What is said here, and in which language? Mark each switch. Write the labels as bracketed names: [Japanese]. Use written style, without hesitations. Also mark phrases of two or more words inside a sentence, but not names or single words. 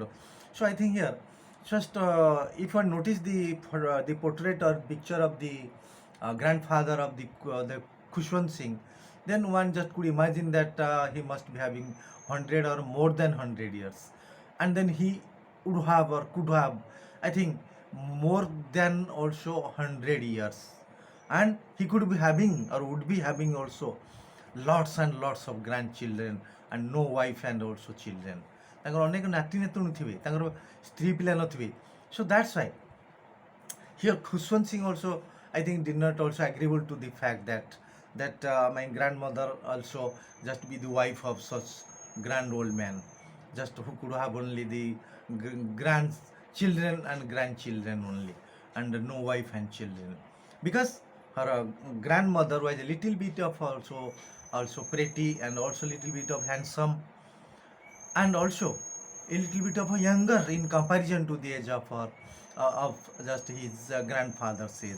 [English] So I think here just if one notice the portrait or picture of the grandfather of the Khushwant Singh, then one just could imagine that he must be having 100 or more than 100 years, and then he would have or could have, I think, more than also 100 years, and he could be having or would be having also lots and lots of grandchildren and no wife and also children. [Odia] ତାଙ୍କର ଅନେକ ନାତି ନାତୁଣୀ ଥିବେ, ତାଙ୍କର ସ୍ତ୍ରୀ ପିଲା ନଥିବେ। [English] So that's why here Khushwant Singh also, I think, did not also agreeable to the fact that my grandmother also just be the wife of such grand old man, just who could have only the grandchildren and grandchildren only, and no wife and children, because her grandmother was a little bit of also pretty, and also little bit of handsome, and also a little bit of a younger in comparison to the age of her of just his grandfather's age.